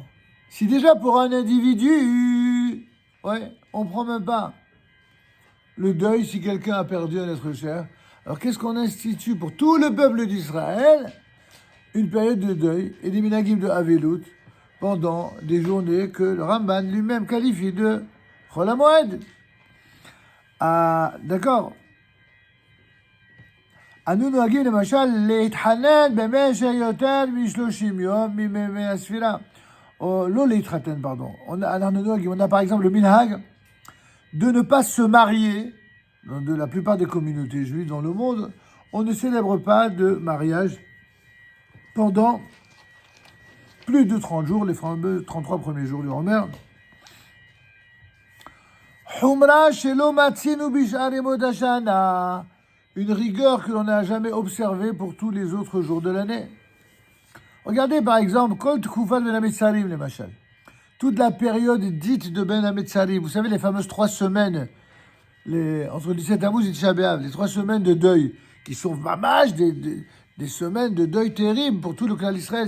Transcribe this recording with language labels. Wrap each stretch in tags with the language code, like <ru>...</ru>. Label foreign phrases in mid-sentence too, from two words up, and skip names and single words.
<fr>Si déjà pour un individu, on ne prend même pas le deuil si quelqu'un a perdu un être cher, alors qu'est-ce qu'on institue pour tout le peuple d'Israël? Une période de deuil et des minagim de Avelut pendant des journées que le Ramban lui-même qualifie de Chol HaMoed. Ah, d'accord.</fr> <he>אנו נוהגים למשל להתחנן במשך יותר מ-30 יום מימי הספירה. או לא להתחתן,</he> <fr>pardon. On a par exemple le minhag de ne pas se marier. De la plupart des communautés juives dans le monde, on ne célèbre pas de mariage pendant plus de 30 jours, les fameux 33 premiers jours du Homer.</fr> <he>חומרה שלא מצינו בשאר ימות השנה,</he> <fr>une rigueur que l'on n'a jamais observée pour tous les autres jours de l'année. Regardez par exemple,</fr> <he>כל תקופת בין המצרים, למשל.</he> <fr>Toute la période dite de Ben Hametzarim, vous savez les fameuses 3 semaines, entre 17 Tammuz et Tisha B'Av, les 3 semaines de deuil, qui sont mamash des semaines de deuil terribles pour tout le clan d'Israël.</fr>